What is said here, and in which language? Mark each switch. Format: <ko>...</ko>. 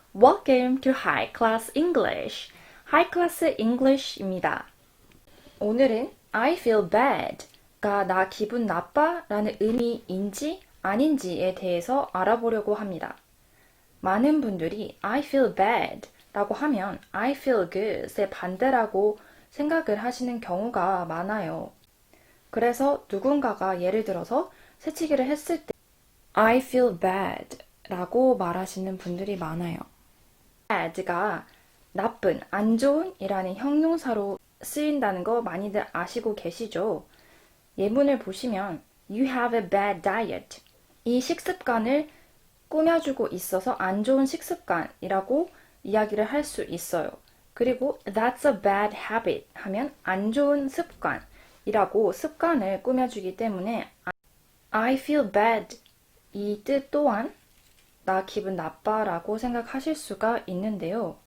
<en>Welcome to High Class English. High Class English입니다.</en> <ko>오늘은</ko> <en>I feel bad</en> <ko>가 나 기분 나빠 라는 의미인지 아닌지에 대해서 알아보려고 합니다. 많은 분들이</ko> <en>I feel bad</en> <ko>라고 하면</ko> <en>I feel good</en> <ko>의 반대라고 생각을 하시는 경우가 많아요. 그래서 누군가가 예를 들어서 새치기를 했을 때</ko> <en>I feel bad</en> <ko>라고 말하시는 분들이 많아요. bad가 나쁜, 안 좋은 이라는 형용사로 쓰인다는 거 많이들 아시고 계시죠? 예문을 보시면</ko> <en>You have a bad diet.</en> <ko>이 식습관을 꾸며주고 있어서 안 좋은 식습관이라고 이야기를 할 수 있어요. 그리고</ko> <en>That's a bad habit</en> <ko>하면 안 좋은 습관이라고 습관을 꾸며주기 때문에</ko> <en>I feel bad</en> <ko>이 뜻 또한 나 기분 나빠 라고 생각하실 수가 있는데요.</ko>